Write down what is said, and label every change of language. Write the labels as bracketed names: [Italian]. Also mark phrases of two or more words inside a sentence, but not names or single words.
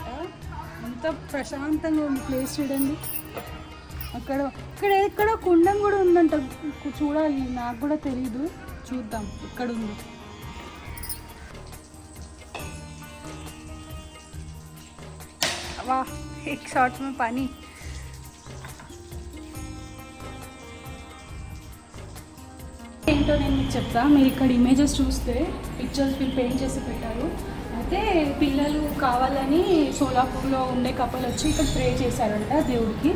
[Telugu] అంత ప్రశాంతంగా ఉంది ప్లేస్, చూడండి. ఇక్కడ కుండం కూడా ఉందంట, చూడాలి. నాకు కూడా తెలీదు, చూద్దాం. ఇక్కడ ఉంది. వా [Hindi] एक शॉट में पानी. [Telugu] ఏంటో నేను మీకు చెప్తా. మీరు ఇక్కడ ఇమేజెస్ చూస్తే పిక్చర్స్ వీళ్ళు పెయింట్ చేసి పెట్టారు. అయితే పిల్లలు కావాలని సోలాపూర్లో ఉండే కపుల్ వచ్చి ఇక్కడ ప్రే చేశారంట దేవుడికి.